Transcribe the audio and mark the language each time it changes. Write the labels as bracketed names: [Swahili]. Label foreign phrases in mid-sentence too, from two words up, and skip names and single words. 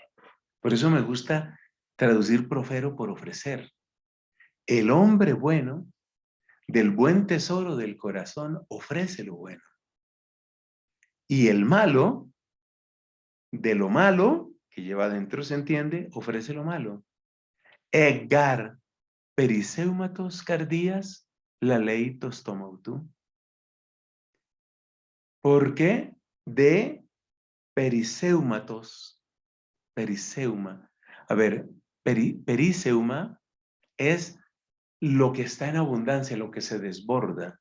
[Spanish] Por eso me gusta traducir profero por ofrecer. El hombre bueno, del buen tesoro del corazón, ofrece lo bueno. Y el malo, de lo malo que lleva adentro, se entiende, ofrece lo malo. [Greek] ἐκ γὰρ περισσεύματος καρδίας, λαλεῖ τὸ στόμα αὐτοῦ. [Spanish] ¿Por qué? De periseumatos. Periseuma. A ver, periseuma es lo que está en abundancia, lo que se desborda.